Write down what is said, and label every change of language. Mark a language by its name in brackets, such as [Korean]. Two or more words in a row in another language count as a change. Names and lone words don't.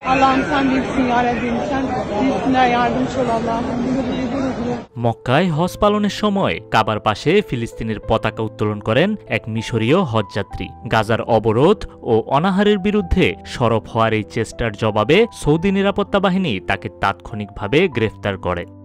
[Turkish] Allah'ım sen bilsin ya Rabbim, sen bilsinler, yardımcı ol Allah'ım. [Bangla] মক্কায় হজ পালনের সময় কাবার পাশে ফিলিস্তিনের পতাকা উত্তোলন করেন এক মিশরীয় হজযাত্রী। গাজার অবরোধ ও অনাহারের বিরুদ্ধে সরব হওয়ার এই চেষ্টার জবাবে সৌদি নিরাপত্তা বাহিনী তাকে তাৎক্ষণিকভাবে গ্রেফতার করে।